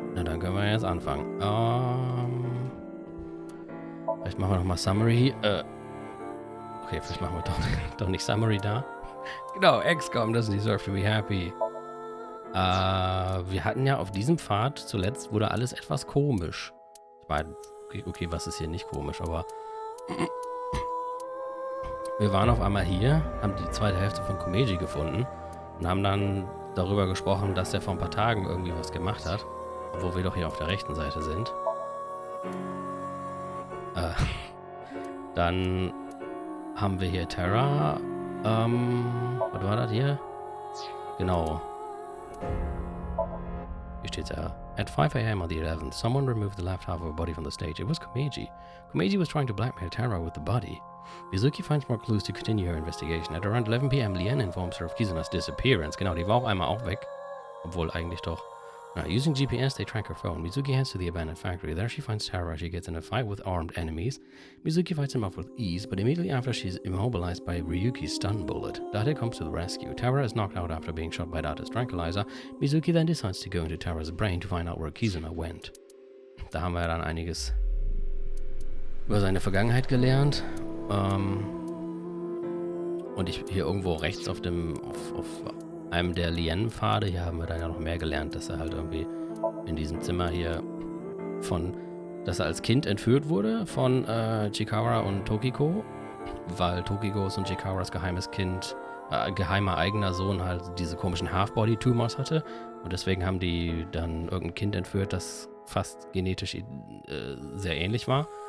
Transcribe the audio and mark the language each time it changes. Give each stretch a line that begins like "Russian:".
German: dann können wir jetzt anfangen. Vielleicht machen wir nochmal Summary. Okay, vielleicht machen wir doch nicht Summary da. Genau,
English: XCOM doesn't deserve to be happy.
German: Wir hatten ja auf diesem Pfad zuletzt wurde alles etwas komisch. Ich meine, okay, was ist hier nicht komisch, aber wir waren auf einmal hier, haben die zweite Hälfte von Komeiji gefunden und haben dann darüber gesprochen, dass er vor ein paar Tagen irgendwie was gemacht hat, obwohl wir doch hier auf der rechten Seite sind. Dann haben wir hier Terra. Was war das hier? Genau. Hier steht ja.
English: At 5 a.m. on the 11th, someone removed the left half of a body from the stage. It was Komeiji. Komeiji was trying to blackmail Terra with the body. Mizuki finds more clues to continue her investigation. At around 11 p.m., Lien informs her of Kizuna's disappearance.
German: Genau, die war auch einmal auch weg. Obwohl eigentlich doch.
English: Now, using GPS, they track her phone. Mizuki heads to the abandoned factory. There she finds Terra. She gets in a fight with armed enemies. Mizuki fights him off with ease, but immediately after she's immobilized by Ryuki's stun bullet. Date comes to the rescue. Terra is knocked out after being shot by Date's tranquilizer. Mizuki then decides to go into Terra's brain to find out where Kizuna went.
German: Da haben wir dann einiges über seine Vergangenheit gelernt. Und hier irgendwo rechts auf einem der Lien-Pfade, hier haben wir dann ja noch mehr gelernt, dass er halt irgendwie in diesem Zimmer hier dass er als Kind entführt wurde von Chikara und Tokiko, weil Tokikos und Chikaras geheimer eigener Sohn halt diese komischen Half-Body-Tumors hatte und deswegen haben die dann irgendein Kind entführt, das fast genetisch sehr ähnlich war.